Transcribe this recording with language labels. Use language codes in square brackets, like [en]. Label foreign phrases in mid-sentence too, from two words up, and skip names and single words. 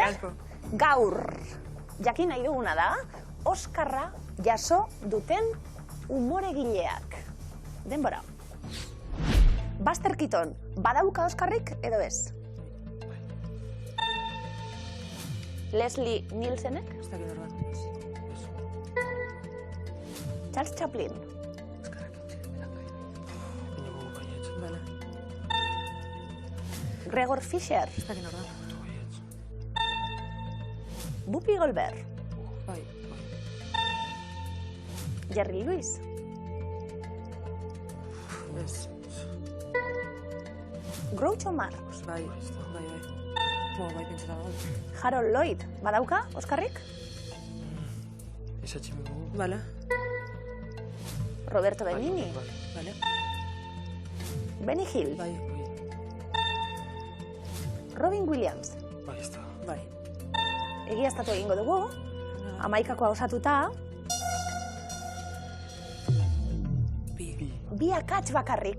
[eu] Gaur, jakin nahi duguna da, Oskarra jaso duten umoregileak. Denbora. Buster Keaton, badauka Oskarrik edo ez? Leslie Nielsenek? Charles Chaplin? Gregor Fisher? Whoopi Goldberg? Jerry Lewis? Groucho Marx? Harold Lloyd, badauka Oskarrik? Roberto Benigni? Benny Hill? Robin Williams? Egiaztatu egingo dugu, 11koa osatuta, bi akats bakarrik.